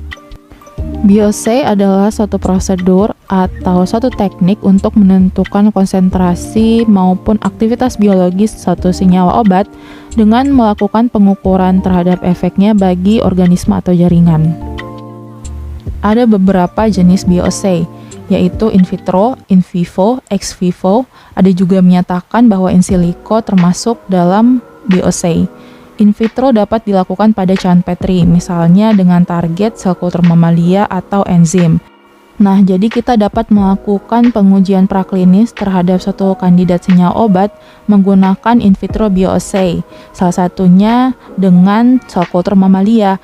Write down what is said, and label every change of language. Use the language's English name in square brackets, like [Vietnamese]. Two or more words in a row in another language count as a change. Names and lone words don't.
[Indonesian] Bioassay adalah suatu prosedur atau suatu teknik untuk menentukan konsentrasi maupun aktivitas biologis suatu senyawa obat dengan melakukan pengukuran terhadap efeknya bagi organisme atau jaringan. Ada beberapa jenis bioassay, yaitu [Latin] in vitro, in vivo, ex vivo. [Indonesian] Ada juga menyatakan bahwa [Latin] in silico [Indonesian] termasuk dalam bioassay. [Latin] In vitro [Indonesian] dapat dilakukan pada cairan Petri, misalnya dengan target sel kultur mamalia atau enzim. Nah, jadi kita dapat melakukan pengujian praklinis terhadap suatu kandidat senyawa obat menggunakan [Latin] in vitro [Indonesian] bioassay, salah satunya dengan sel kultur mamalia.